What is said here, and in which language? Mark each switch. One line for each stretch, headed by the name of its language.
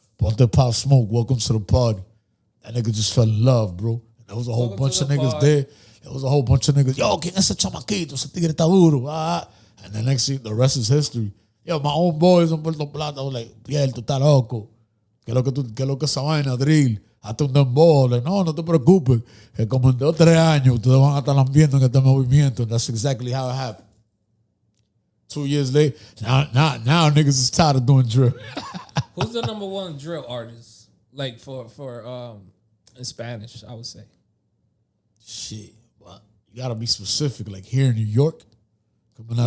English: Ponte Pop Smoke, welcome to the party. That nigga just fell in love, bro. And there was a whole bunch of niggas there. There was a whole bunch of niggas, yo,
Spanish: ¿quién es ese chamaquito? Ese tigre está duro.
English: And the next thing, the rest is history. Yo, my own boys on Puerto Plata, I was like, Piel,
Spanish: tú estás loco. ¿Qué es lo que esa vaina, drill? Hazte un dembow.
English: Like,
Spanish: no te preocupes. Que como en 2 o 3 años, ustedes van a estar viendo en este movimiento.
English: And that's exactly how it happened. 2 years later, now niggas is tired of doing drill. Who's the number one drill artist? Like for in Spanish, I would say. Shit, but you gotta be specific. Like here in New York, coming out